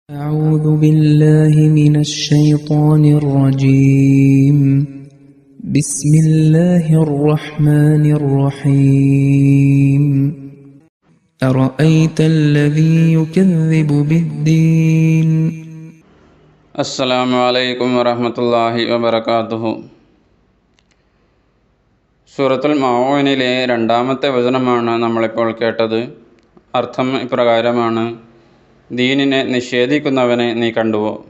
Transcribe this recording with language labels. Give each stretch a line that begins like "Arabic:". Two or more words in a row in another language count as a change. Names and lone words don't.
Arabic: أعوذ بالله من الشيطان الرجيم بسم الله الرحمن الرحيم أرأيت الذي يكذب بالدين السلام عليكم ورحمة الله وبركاته.
Malayalam: സൂറത്തുൽ മാഊനിലെ രണ്ടാമത്തെ വചനമാണ് നമ്മളിപ്പോൾ കേട്ടത്. അർത്ഥം ഇപ്രകാരമാണ്: ദീനിനെ നിഷേധിക്കുന്നവനെ നീ കണ്ടുവോ?